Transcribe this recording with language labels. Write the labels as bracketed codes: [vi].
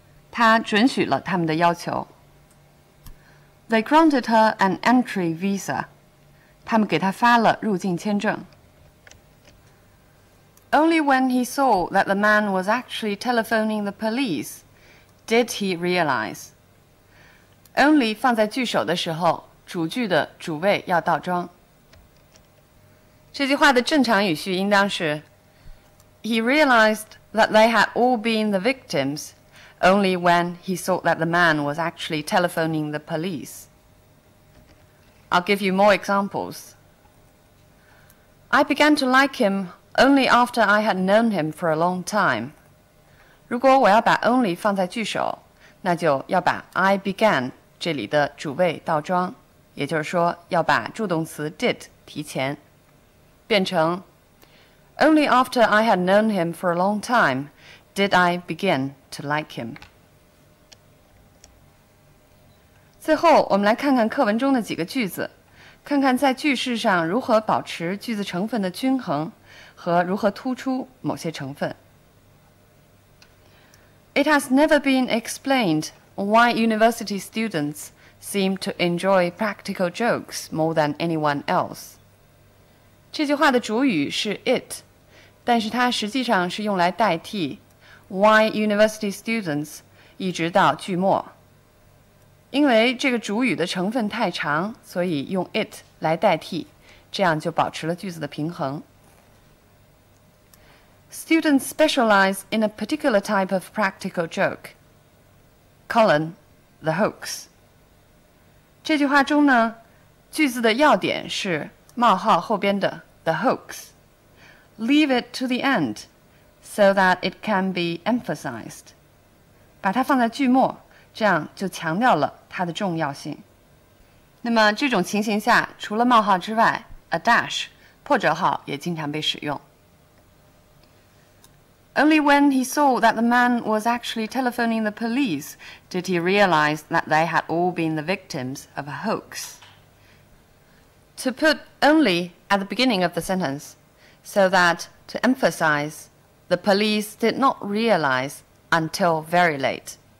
[zh] 他准许了他们的要求。 [en] They granted her an entry visa. [zh] 他们给她发了入境签证。 [en] Only when he saw that the man was actually telephoning the police did he realize. [zh] Only 放在句首的时候，主句的主谓要倒装。这句话的正常语序应当是 [en] He realized that they had all been the victims only when he saw that the man was actually telephoning the police. I'll give you more examples. I began to like him only after I had known him for a long time. [zh] 如果我要把 only 放在句首，那就要把 I began 这里的主谓倒装，也就是说要把助动词 did 提前，变成 [en] Only after I had known him for a long time did I begin to like him. [zh] 最后，我们来看看课文中的几个句子，看看在句式上如何保持句子成分的均衡和如何突出某些成分。 [en] It has never been explained why university students seem to enjoy practical jokes more than anyone else. [zh] 这句话的主语是 it, 但是它实际上是用来代替 [en] why university students [zh] 一直到句末。因为这个主语的成分太长，所以用 it 来代替，这样就保持了句子的平衡。 [en] Students specialize in a particular type of practical joke. Colon, the hoax. [zh] 这句话中呢，句子的要点是冒号后边的 the hoax. [en] Leave it to the end, so that it can be emphasized. [zh] 把它放在句末，这样就强调了它的重要性。那么这种情形下，除了冒号之外 ，a dash 破折号也经常被使用。 [en] Only when he saw that the man was actually telephoning the police did he realize that they had all been the victims of a hoax. To put only at the beginning of the sentence, so that to emphasize, the police did not realize until very late.